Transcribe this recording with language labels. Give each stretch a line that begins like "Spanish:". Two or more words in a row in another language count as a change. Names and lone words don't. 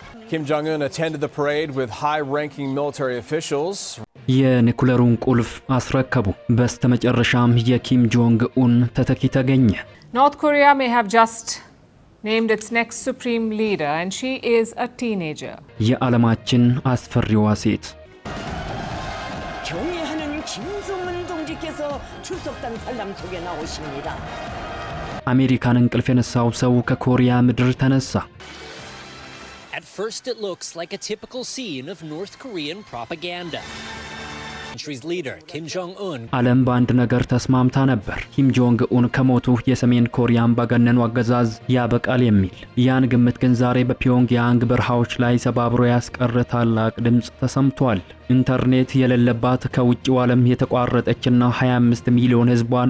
English: Kim Jong-un attended the parade with high-ranking military officials.
Amharic: የኒኩለሩን ቁልፍ አስረከቡ። በስተመጨረሻም የኪም ጆንግ ኡን ተተኪ ተገኘ።
English: North Korea may have just named its next supreme leader and she is a teenager.
Amharic: የዓለማችን አስፈሪዋ ሴት
Korean: 경애하는 김정은 동지께서 출석단 관람 속에 나오십니다.
Amharic: አሜሪካን እንቅልፍ የነሳው ሰው ከኮሪያ ምድር ተነሳ።
English: At first it looks like a typical scene of North Korean propaganda. Country's leader Kim Jong-un
Amharic: ዓለም በአንድ ነገር ተስማምታ ነበር። ኪም ጆንግ ኡን ከሞቱ የሰሜን ኮሪያ አምባገነኑ አገዛዝ ያበቃል የሚል። ያን ግምት ግን ዛሬ በፒዮንግያንግ በረሃዎች ላይ ሰባብሮ ያስቀረ ታላቅ ድምጽ ተሰምቷል። ኢንተርኔት የሌለባት ከውጭው ዓለም የተቋረጠችና 25 ሚሊዮን ህዝቧን